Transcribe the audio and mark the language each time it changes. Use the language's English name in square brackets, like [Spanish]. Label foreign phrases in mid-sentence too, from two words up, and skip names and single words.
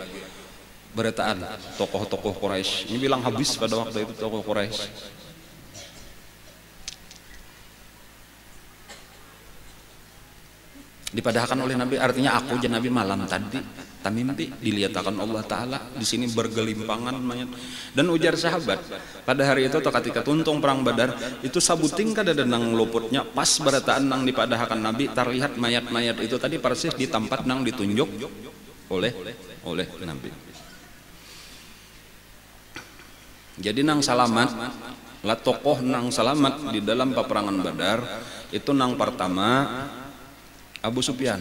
[Banjar] Berataan tokoh-tokoh Quraisy. Ini bilang habis pada waktu itu tokoh Quraisy. Dipadahkan oleh Nabi artinya aku jadi Nabi malam tadi mimpi dilihatkan Allah Ta'ala di sini bergelimpangan mayat. Dan ujar sahabat pada hari itu atau ketika tuntung perang Badar itu sabuting kada nang luputnya pas barataan nang dipadahkan Nabi terlihat mayat-mayat itu tadi persis di tempat nang ditunjuk oleh Nabi. Jadi nang salamat lah tokoh nang salamat di dalam peperangan Badar itu nang pertama Abu Sufyan.